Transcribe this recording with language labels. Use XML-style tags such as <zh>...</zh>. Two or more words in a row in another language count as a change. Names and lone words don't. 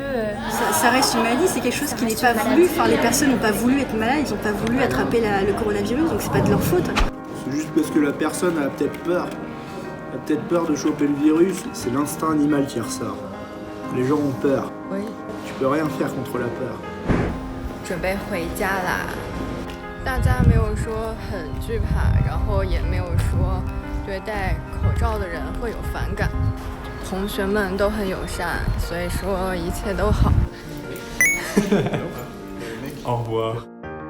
<fr>Ça reste une maladie, c'est quelque chose qui n'est pas voulu, les personnes n'ont pas voulu être malades, ils n'ont pas voulu attraper le coronavirus, donc c'est pas de leur faute. C'est juste parce que la personne a peut-être peur de choper le virus, c'est l'instinct animal qui ressort. Les gens ont peur. Oui. Tu peux rien faire contre la peur.</fr> <zh>准备回家啦。大家没有说很惧怕，然后也没有说对戴口罩的人会有反感。同学们都很友善，所以说一切都好。</zh> <fr>Au revoir.</fr>